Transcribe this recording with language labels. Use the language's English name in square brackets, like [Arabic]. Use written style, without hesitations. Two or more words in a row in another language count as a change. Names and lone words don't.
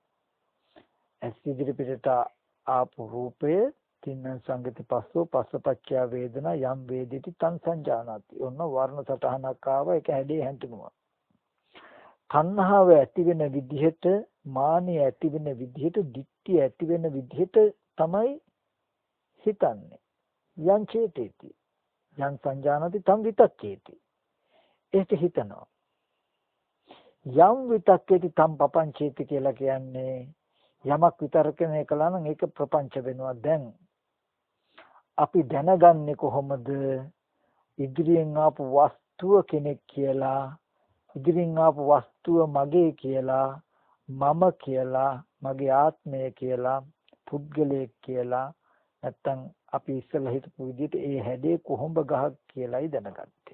[Sinhala] ඇස් ඉදිරි පිටට ආපු රූපය [Pali] තින්න සංගති පස්සෝ පස්සපච්චය වේදනා යම් වේදිති තං සංජානාති. [Sinhala] ඔන්න වර්ණ සටහනක් ආව. ඒක හැඩේ හැඳිනුවා. තණ්හාව ඇති වෙන විදිහට, මානිය ඇති වෙන විදිහට, ditthිය ඇති වෙන විදිහට තමයි හිතන්නේ. [Pali] යං චේතේති යං සංජානති තං විතක්කේති. [Sinhala] ඒක හිතනවා. [Pali] යම් විතක්කේති තං පපංචේති [Sinhala] කියලා කියන්නේ යමක් විතර්කණය කළා නම් ඒක ප්‍රපංච වෙනවා. දැන් අපි දැනගන්නේ කොහොමද? ඉදිරියෙන් ආපු වස්තුව කෙනෙක් කියලා, ඉදිරියෙන් ආපු වස්තුව මගේ කියලා, මම කියලා, මගේ ආත්මය කියලා, පුද්ගලයෙක් කියලා, නැත්තම් අපි ඉස්සෙල්ලා හිතපු විදිහට ඒ හැඩේ කොහොඹ ගහක් කියලායි දැනගත්තේ.